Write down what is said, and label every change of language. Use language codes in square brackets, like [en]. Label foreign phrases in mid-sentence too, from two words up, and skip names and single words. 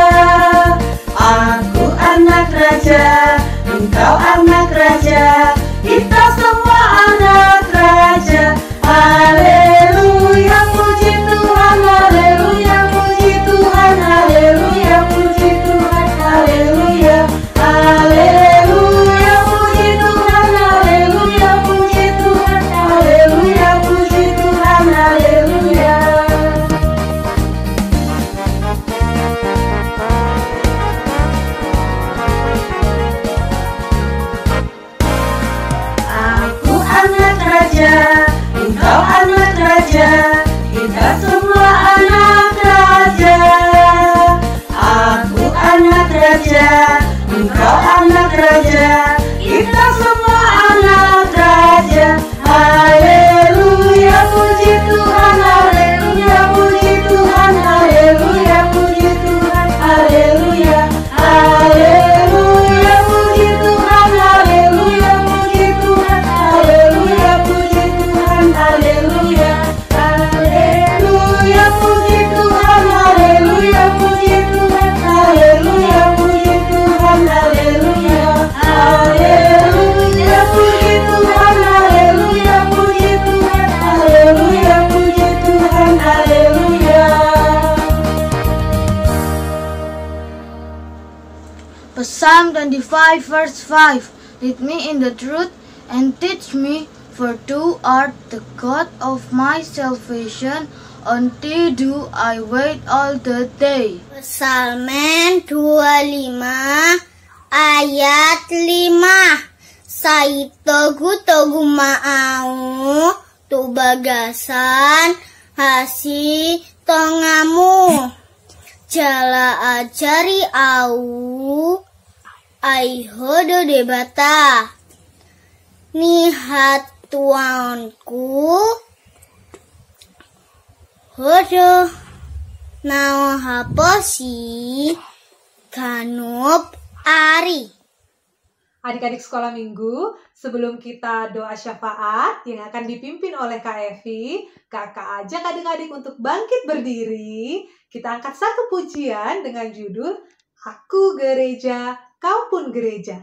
[id] Aku anak raja, engkau anak raja, kita semua anak raja. Haleluya, puji Tuhan, haleluya, puji Tuhan, haleluya, puji Tuhan, haleluya, haleluya, puji Tuhan, haleluya, puji Tuhan, haleluya, puji Tuhan, haleluya. Aku anak raja, engkau anak raja, kita semua anak raja. Aku anak raja, engkau anak raja, kita semua anak raja. Haleluya, puji Tuhan, haleluya, puji Tuhan, haleluya, puji Tuhan, haleluya, haleluya, puji Tuhan, haleluya, puji Tuhan, haleluya, puji Tuhan, haleluya, haleluya, puji Tuhan, haleluya, puji Tuhan, haleluya, puji Tuhan, haleluya, haleluya, puji Tuhan, haleluya, puji Tuhan, haleluya, puji Tuhan, haleluya. [en] Psalm 25 verse 5. Lead me in the truth and teach me, for thou art the God of my salvation. On thee do I wait all the day. [id] Psalmen 25 ayat 5. [bbc] Saitogu togu mau tu bagasan hasi tongamu. Jala ajari au ai hodo debata. Nihat tuanku hodo nao haposi kanup ari. [id] Adik-adik sekolah minggu, sebelum kita doa syafaat yang akan dipimpin oleh Kak Evi, kakak ajak adik-adik untuk bangkit berdiri. Kita angkat satu pujian dengan judul Aku Gereja, Kau Pun Gereja.